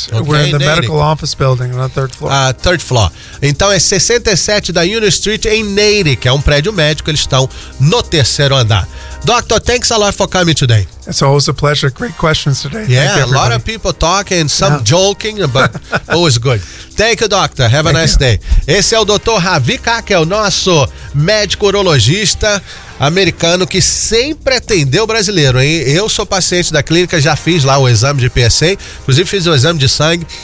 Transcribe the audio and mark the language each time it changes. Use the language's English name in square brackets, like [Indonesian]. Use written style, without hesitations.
[English] Okay, we're in the medical office building on the third floor. Third floor. [Portuguese] Então é 67 da Union Street em Natick, que é um prédio médico, eles estão no terceiro andar. [English] Doctor, thanks a lot for coming today. It's always a pleasure. Great questions today. Yeah, a lot of people talking, some joking, but always good. Thank you, doctor. Have a nice day. [Portuguese] Esse é o Dr. Ravi Kakel, nosso médico urologista americano que sempre atendeu brasileiro, hein? Eu sou paciente da clínica, já fiz lá o exame de PSA, inclusive fiz o exame de sangue.